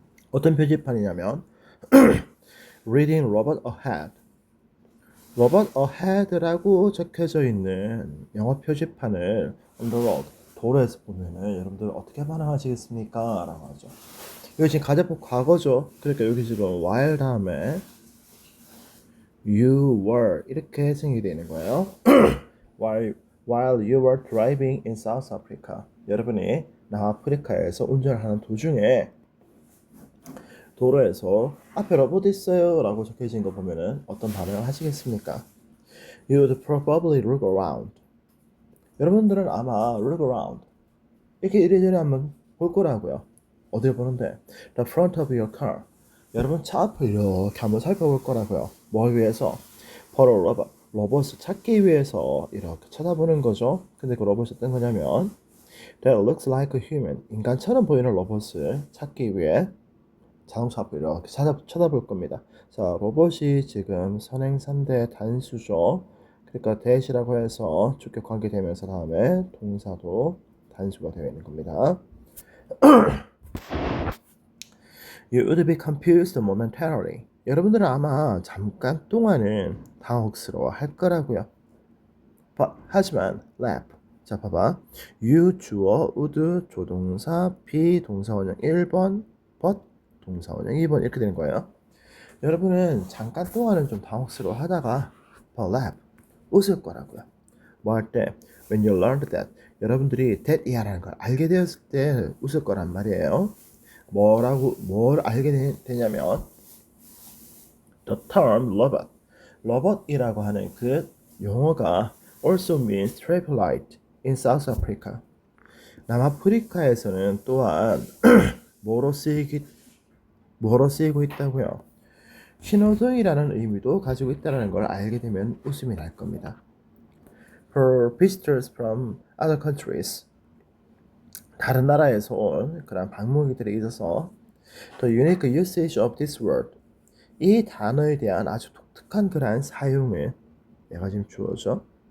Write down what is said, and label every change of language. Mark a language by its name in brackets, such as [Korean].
[Korean] 어떤 표지판이냐면 [English] Reading Robot Ahead, Robot Ahead [Korean] 라고 적혀져 있는 영어 표지판을 [English] on the road, [Korean] 도로에서 보면은 여러분들 어떻게 반응하시겠습니까? 라고 하죠. 여기 지금 가정법 과거죠. 그러니까 여기 지금 while 다음에 you were 이렇게 생각이 되는 거예요. [English] while you were driving in South Africa. [Korean] 여러분이 남아프리카에서 운전하는 도중에 도로에서 앞에 로봇 있어요 라고 적혀진 거 보면은 어떤 반응을 하시겠습니까? [English] You would probably look around. [Korean] 여러분들은 아마 [English] look around [Korean] 이렇게 이리저리 한번 볼 거라고요. 어딜 보는데? [English] The front of your car. [Korean] 여러분 차 앞을 이렇게 한번 살펴볼 거라고요. 뭘 위해서? [English] For a robot. [Korean] 로봇을 찾기 위해서 이렇게 쳐다보는 거죠. 근데 그 로봇이 어떤 거냐면 [English] That looks like a human. [Korean] 인간처럼 보이는 로봇을 찾기 위해 자동차 앞을 이렇게 쳐다볼 겁니다. 자, 로봇이 지금 선행사인데 단수죠. 그러니까 that이라고 해서 주격 관계되면서 다음에 동사도 단수가 되어 있는 겁니다. [English] You would be confused momentarily. [Korean] 여러분들은 아마 잠깐 동안은 당혹스러워 할 거라고요. 하지만 [English] laugh. [Korean] 자, 봐봐. You 주어, would 조동사, be 동사원형 1번, but 동사원형 2번 이렇게 되는 거예요. 여러분은 잠깐 동안은 좀 당혹스러워 하다가 [English] but laugh. [Korean] 웃을 거라고요. 뭐 할 때? [English] When you learned that. [Korean] 여러분들이 that이라는 걸 알게 되었을 때 웃을 거란 말이에요. 뭘 알게 되냐면 the term robot, 로봇이라고 하는 그 용어가 [English] also means traffic light in South Africa. [Korean] 남아프리카에서는 또한 뭐로 쓰이고 있다고요. 신호등이라는 의미도 가지고 있다는 걸 알게 되면 웃음이 날 겁니다. [English] For visitors from other countries, [Korean] 다른 나라에서 온 그런 방문객들에 있어서 [English] The unique usage of this word, [Korean] 이 단어에 대한 아주 독특한 그러한 사용을 얘가 지금 주어져.